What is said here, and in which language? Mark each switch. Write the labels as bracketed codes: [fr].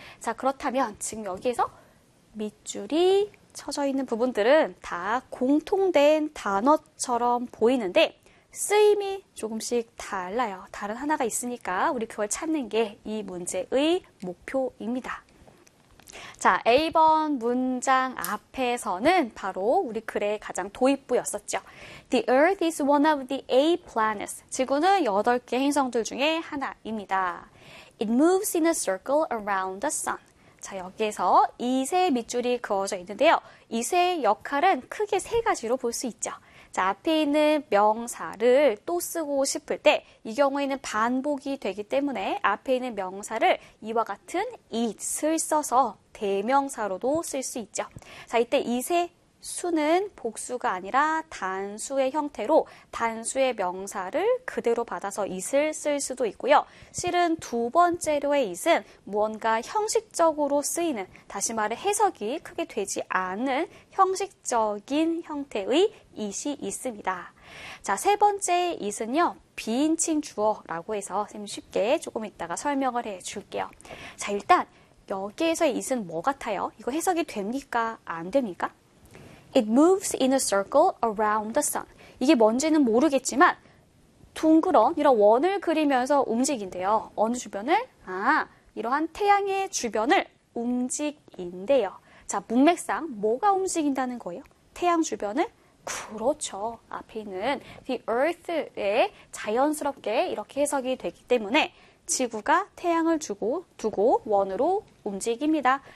[ko] 자, 그렇다면 지금 여기에서 밑줄이 쳐져 있는 부분들은 다 공통된 단어처럼 보이는데 쓰임이 조금씩 달라요. 다른 하나가 있으니까 우리 그걸 찾는 게 이 문제의 목표입니다. 자, A번 문장 앞에서는 바로 우리 글의 가장 도입부였었죠. [en] The Earth is one of the eight planets. [ko] 지구는 8개 행성들 중에 하나입니다. [en] It moves in a circle around the sun. [ko] 자, 여기에서 it의 밑줄이 그어져 있는데요. it의 역할은 크게 세 가지로 볼 수 있죠. 자, 앞에 있는 명사를 또 쓰고 싶을 때 이 경우에는 반복이 되기 때문에 앞에 있는 명사를 이와 같은 it을 써서 대명사로도 쓸 수 있죠. 자, 이때 it의 수는 복수가 아니라 단수의 형태로 단수의 명사를 그대로 받아서 it을 쓸 수도 있고요. 실은 두 번째로의 it은 무언가 형식적으로 쓰이는, 다시 말해 해석이 크게 되지 않는 형식적인 형태의 it이 있습니다. 자, 세 번째 it은요. 비인칭 주어라고 해서 선생님 쉽게 조금 이따가 설명을 해줄게요. 자, 일단 여기에서의 it은 뭐 같아요? 이거 해석이 됩니까? 안 됩니까? [en] It moves in a circle around the sun. [ko] 이게 뭔지는 모르겠지만 둥그런 이런 원을 그리면서 움직인대요. 어느 주변을? 아, 이러한 태양의 주변을 움직인대요. 자, 문맥상 뭐가 움직인다는 거예요? 태양 주변을? 그렇죠. 앞에 있는 the earth에 자연스럽게 이렇게 해석이 되기 때문에 지구가 태양을 두고 원으로 움직입니다.